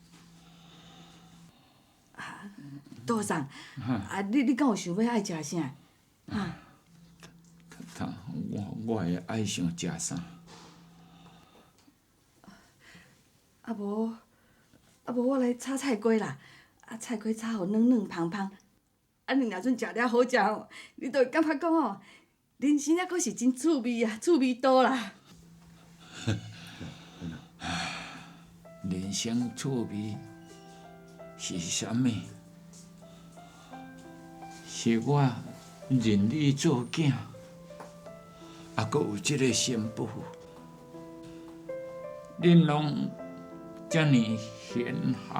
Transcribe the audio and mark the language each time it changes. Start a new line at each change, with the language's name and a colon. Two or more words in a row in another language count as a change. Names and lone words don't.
Min Nan Chinese: 杜桑，你敢有想要爱食啥？我会爱想食啥？无我来炒菜瓜啦。菜瓜炒互软软芳芳，安尼若准食了好食吼，你就会感觉讲吼，人生还阁是真趣味啊，趣味多啦。人生趣味是啥物？是我认你做囝，还阁有即个新妇，恁拢遮尔贤孝。